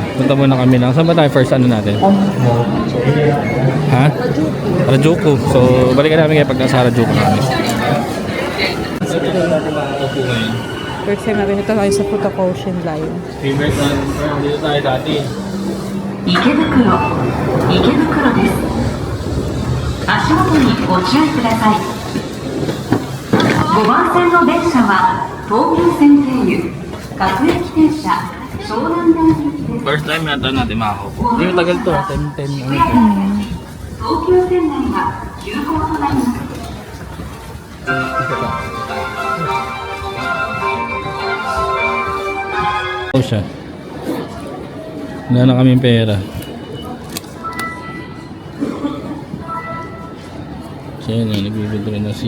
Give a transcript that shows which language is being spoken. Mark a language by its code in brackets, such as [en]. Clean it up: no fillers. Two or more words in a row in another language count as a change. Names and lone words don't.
[tl] Punta muna kami lang. Saan ba tayo first? Ano natin? Ha? Harajuku. So, balikan namin kayo pag nasa Harajuku namin. [en] First time [tl] natin ito tayo sa Futako Ocean Line. [en] Favorite one. [tl] Dito tayo dati. [ja] 池袋です。足元にご注意ください。5番線の電車は東急線経由各駅停車湘南台行きです。 [en] First time [tl] yata natin makakaupo. Hindi tagal to. 10 ano to. [ja] 東急線内が急行となります。 [tl] Ito siya. Wala na kaming pera. So yun, nagbibintro na si...